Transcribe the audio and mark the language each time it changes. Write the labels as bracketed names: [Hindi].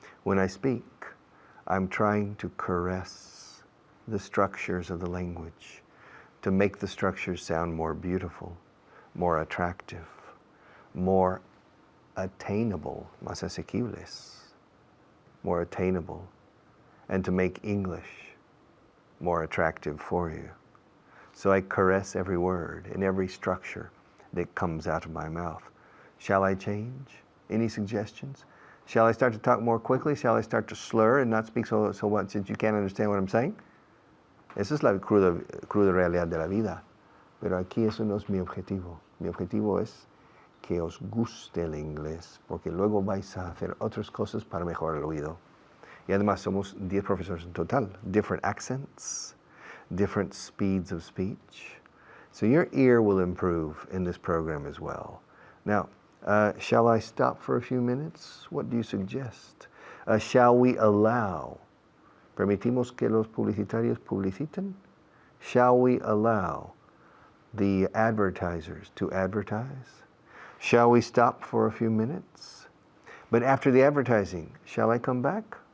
[English] When I speak, I'm trying to caress the structures of the language, to make the structures sound more beautiful, more attractive, more attainable, [Spanish] más asequibles, [English] more attainable, and to make English more attractive for you. So I caress every word and every structure that comes out of my mouth. Shall I change? Any suggestions? Shall I start to talk more quickly? Shall I start to slur and not speak so much that you can't understand what I'm saying? [Spanish] Esa es la cruda realidad de la vida. Pero aquí eso no es mi objetivo. Mi objetivo es que os guste el inglés, porque luego vais a hacer otras cosas para mejorar el oído. Y además somos 10 profesores en total. [English] Different accents, different speeds of speech. So your ear will improve in this program as well. Now, shall I stop for a few minutes? What do you suggest? Shall we allow? [Spanish] ¿Permitimos que los publicitarios publiciten? [English] Shall we allow the advertisers to advertise? Shall we stop for a few minutes? But after the advertising, shall I come back?